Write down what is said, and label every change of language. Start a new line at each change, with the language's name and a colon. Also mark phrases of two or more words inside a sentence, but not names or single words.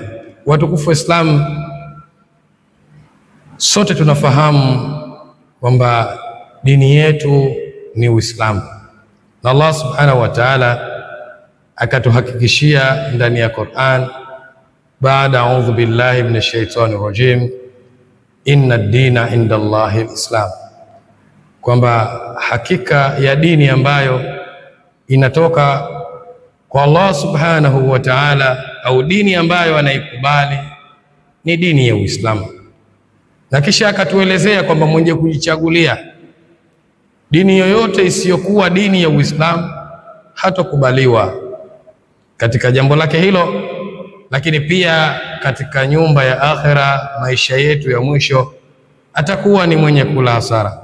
Swahili: Watukufu Islam, sote tunafahamu kwamba dini yetu ni Uislamu, na
Arabic: الله سبحانه وتعالى
Swahili: akatuhakikishia ndani ya Qur'an, baada
Arabic: أعوذ بالله من الشيطان الرجيم إن الدين عند الله الإسلام,
Swahili: kwamba hakika ya dini ambayo inatoka kwa
Arabic: الله سبحانه وتعالى,
Swahili: au dini ambayo anaikubali ni dini ya Uislamu. Na kisha akatuelezea kwamba mwenye kujichagulia dini yoyote isiyokuwa dini ya Uislamu hatokubaliwa katika jambo lake hilo, lakini pia katika nyumba ya akhera, maisha yetu ya mwisho, atakuwa ni mwenye kula hasara.